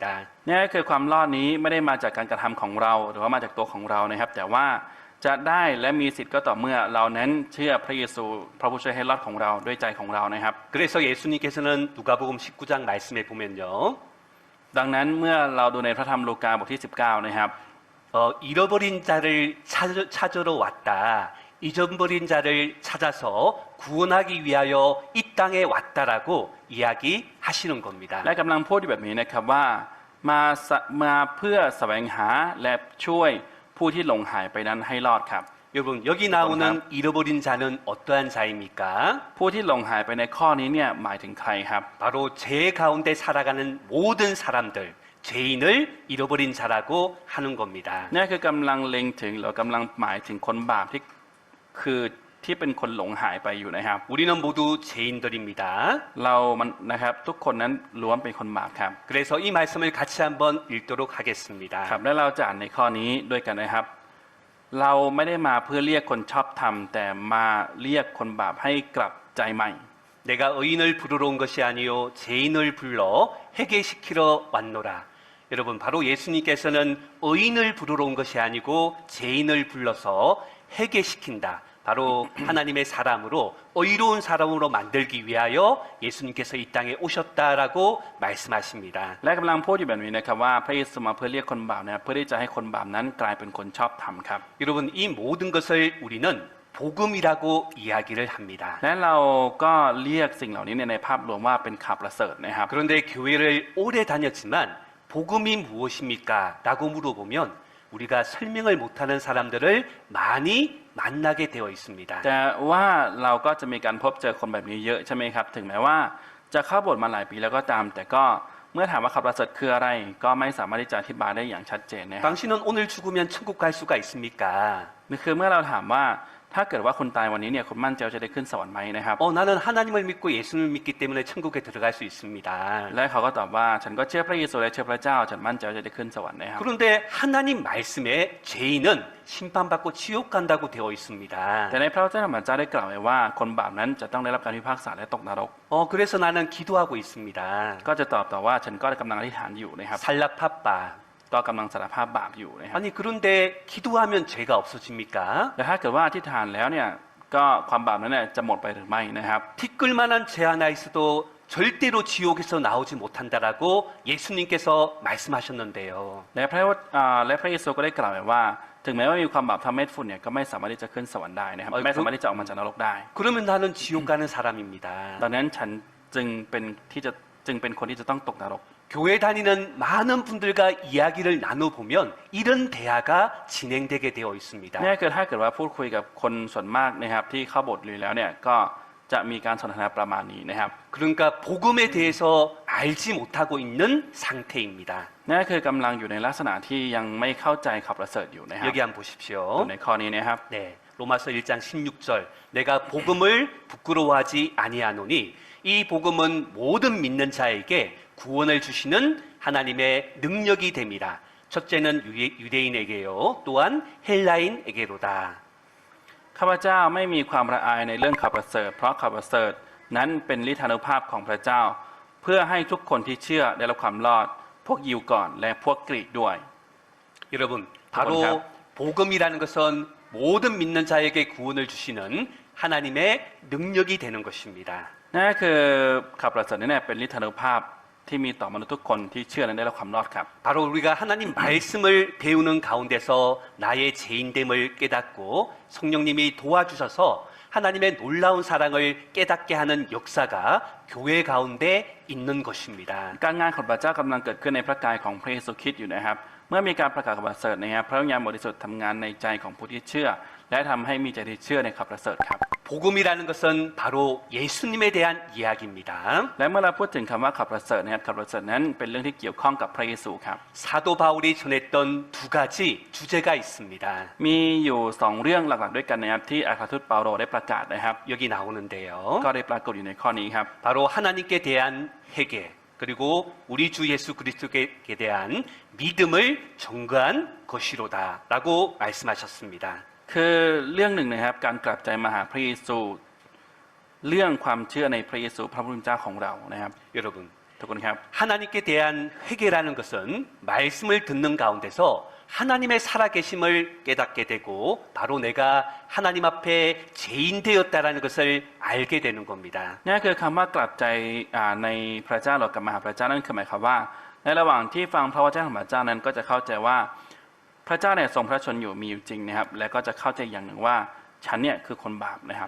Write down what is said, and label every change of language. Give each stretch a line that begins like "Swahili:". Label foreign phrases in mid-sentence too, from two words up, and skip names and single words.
Thai: นี่คือความรอดนี้ไม่ได้มาจากการกระทำของเราหรือว่ามาจากตัวของเรานะครับแต่ว่าจะได้และมีสิทธิ์ก็ต่อเมื่อเรานั้นเชื่อพระเยซูพระผู้ช่วยให้รอดของเราด้วยใจของเรานะครับ
Korean: 그래서 예수님께서는 누가복음 19장 말씀에 보면요.
Thai: ดังนั้นเมื่อเราดูในพระธรรมลูกาบทที่ 19 นะครับ
Korean: 잃어버린 자를 찾으러 왔다. 잊어버린 자를 찾아서 구원하기 위하여 이 땅에 왔다라고 이야기하시는 겁니다.
Thai: และกำลังพูดอยู่แบบนี้นะครับว่ามาเพื่อแสวงหาและช่วยผู้ที่หลงหายไปนั้นให้รอดครับ
Korean: 여러분 여기 나오는 잃어버린 자는 어떠한 자입니까?
Thai: ผู้ที่หลงหายไปในข้อนี้เนี่ยหมายถึงใครครับ
Korean: 바로 죄 가운데 살아가는 모든 사람들, 죄인을 잃어버린 자라고 하는 겁니다.
Thai: นี่คือกำลังเล็งถึงหรือกำลังหมายถึงคนบาปที่คือที่เป็นคนหลงหายไปอยู่นะครับ
Korean: 우리는 모두 죄인들입니다.
Thai: เรามันนะครับทุกคนนั้นล้วนเป็นคนบาปครับ
Korean: 그래서 이 말씀을 같이 한번 읽도록 하겠습니다.
Thai: ครับและเราจะอ่านในข้อนี้ด้วยกันนะครับ เราไม่ได้มาเพื่อเรียกคนชอบธรรมแต่มาเรียกคนบาปให้กลับใจใหม่
Korean: 내가 의인을 부르러 온 것이 아니요 죄인을 불러 회개시키러 왔노라. 여러분 바로 예수님께서는 의인을 부르러 온 것이 아니고 죄인을 불러서 회개시킨다. 바로 하나님의 사람으로 의로운 사람으로 만들기 위하여 예수님께서 이 땅에 오셨다라고 말씀하십니다.
Thai: และกำลังพูดอยู่แบบนี้นะครับว่าพระเยซูมาเพื่อเรียกคนบาปนะครับเพื่อที่จะให้คนบาปนั้นกลายเป็นคนชอบธรรมครับ
Korean: 여러분 이 모든 것을 우리는 복음이라고 이야기를 합니다.
Thai: และเราก็เรียกสิ่งเหล่านี้ในภาพรวมว่าเป็นข่าวประเสริฐนะครับ
Korean: 그런데 교회를 오래 다녔지만 복음이 무엇입니까? 라고 물어보면 우리가 설명을 못하는 사람들을 많이 만나게 되어 있습니다.
Thai: แต่ว่าเราก็จะมีการพบเจอคนแบบนี้เยอะใช่ไหมครับถึงแม้ว่าจะเข้าโบสถ์มาหลายปีแล้วก็ตามแต่ก็เมื่อถามว่าข่าวประเสริฐคืออะไรก็ไม่สามารถที่จะอธิบายได้อย่างชัดเจนนะครับ
Korean: 당신은 오늘 죽으면 천국 갈 수가 있습니까?
Thai: นี่คือเมื่อเราถามว่าถ้าเกิดว่าคุณตายวันนี้เนี่ยคุณมั่นใจว่าจะได้ขึ้นสวรรค์ไหมนะครับ
Korean: 나는 하나님을 믿고 예수님을 믿기 때문에 천국에 들어갈 수 있습니다.
Thai: และเขาก็ตอบว่าฉันก็เชื่อพระเยซูและเชื่อพระเจ้าฉันมั่นใจว่าจะได้ขึ้นสวรรค์นะครับ
Korean: 그런데 하나님 말씀에 죄인은 심판받고 지옥 간다고 되어 있습니다.
Thai: แต่ในพระเจ้าของพระเจ้าได้กล่าวไว้ว่าคนบาปนั้นจะต้องได้รับการพิพากษาและตกนรก
Korean: 그래서 나는 기도하고 있습니다.
Thai: ก็จะตอบต่อว่าฉันก็กำลังอธิษฐานอยู่นะครับ สารภาพบาป. ก็กำลังสารภาพบาปอยู่นะครับ
Korean: 아니 그런데 기도하면 죄가 없어집니까?
Thai: แต่ถ้าเกิดว่าอธิษฐานแล้วเนี่ยก็ความบาปนั้นเนี่ยจะหมดไปหรือไม่นะครับ
Korean: 티끌만한 죄 하나 있어도 절대로 지옥에서 나오지 못한다라고 예수님께서 말씀하셨는데요.
Thai: และพระเยซูก็ได้กล่าวไว้ว่าถึงแม้ว่ามีความบาปทำเม็ดฝุ่นเนี่ยก็ไม่สามารถที่จะขึ้นสวรรค์ได้นะครับไม่สามารถที่จะออกมาจากนรกได้
Korean: 그러면 나는 지옥 가는 사람입니다.
Thai: ดังนั้นฉันจึงเป็นคนที่จะต้องตกนรก
Korean: 교회 다니는 많은 분들과 이야기를 나눠보면 이런 대화가 진행되게 되어 있습니다.
Thai: นี่คือถ้าเกิดว่าพูดคุยกับคนส่วนมากนะครับที่เข้าโบสถ์อยู่แล้วเนี่ยก็จะมีการสนทนาประมาณนี้นะครับ
Korean: 그러니까 복음에 대해서 알지 못하고 있는 상태입니다.
Thai: นี่คือกำลังอยู่ในลักษณะที่ยังไม่เข้าใจข่าวประเสริฐอยู่นะครับ
Korean: 여기 한번 보십시오.
Thai: ในข้อนี้นะครับ
Korean: 네, 로마서 1장 16절 내가 복음을 부끄러워하지 아니하노니 이 복음은 모든 믿는 자에게 구원을 주시는 하나님의 능력이 됨이라. 첫째는 유대인에게요. 또한 헬라인에게로다.
Thai: ข้าพเจ้าไม่มีความละอายในเรื่องข่าวประเสริฐเพราะข่าวประเสริฐนั้นเป็นฤทธานุภาพของพระเจ้า เพื่อให้ทุกคนที่เชื่อได้รับความรอดพวกยิวก่อนและพวกกรีกด้วย
Korean: 여러분 바로 복음이라는 것은 모든 믿는 자에게 구원을 주시는 하나님의 능력이 되는 것입니다.
Thai: นั่นคือข่าวประเสริฐนี่เป็นฤทธานุภาพที่มีต่อมนุษย์ทุกคนที่เชื่อและได้รับความรอดครับ
Korean: 바로 우리가 하나님 말씀을 배우는 가운데서 나의 죄인됨을 깨닫고 성령님이 도와주셔서 하나님의 놀라운 사랑을 깨닫게 하는 역사가 교회 가운데 있는 것입니다.
Thai: การงานของพระเจ้ากำลังเกิดขึ้นในพระกายของพระเยซูคริสต์อยู่นะครับเมื่อมีการประกาศข่าวประเสริฐนะครับพระวิญญาณบริสุทธิ์ทำงานในใจของผู้ที่เชื่อและทำให้มีใจที่เชื่อในข่าวประเสริฐครับ
Korean: 복음이라는 것은 바로 예수님에 대한 이야기입니다.
Thai: และเมื่อเราพูดถึงคำว่าข่าวประเสริฐนะครับข่าวประเสริฐนั้นเป็นเรื่องที่เกี่ยวข้องกับพระเยซูครับ
Korean: 사도 바울이 전했던 두 가지 주제가 있습니다.
Thai: มีอยู่สองเรื่องหลักๆด้วยกันนะครับที่อาคาทูตเปาโลได้ประกาศนะครับ
Korean: 여기 나오는데요.
Thai: ก็ได้ปรากฏอยู่ในข้อนี้ครับ
Korean: 바로 하나님께 대한 회개 그리고 우리 주 예수 그리스도께 대한 믿음을 전가한 것이로다라고 말씀하셨습니다.
Thai: คือเรื่องหนึ่งนะครับการกลับใจมาหาพระเยซูเรื่องความเชื่อในพระเยซูพระผู้เป็นเจ้าของเรานะครับ
Korean: 여러분
Thai: ทุกคนครับ
Korean: 하나님께 대한 회개라는 것은 말씀을 듣는 가운데서 하나님의 살아계심을 깨닫게 되고 바로 내가 하나님 앞에 죄인 되었다라는 것을 알게 되는 겁니다.
Thai: นี่คือคำว่ากลับใจในพระเจ้าหรือกลับมาหาพระเจ้านั่นคือหมายความว่าในระหว่างที่ฟังพระวจนะของพระเจ้านั้นก็จะเข้าใจว่าพระเจ้าเนี่ยทรงพระชนอยู่มีอยู่จริงนะครับและก็จะเข้าใจอย่างหนึ่งว่าฉันเนี่ยคือคนบาปนะครับ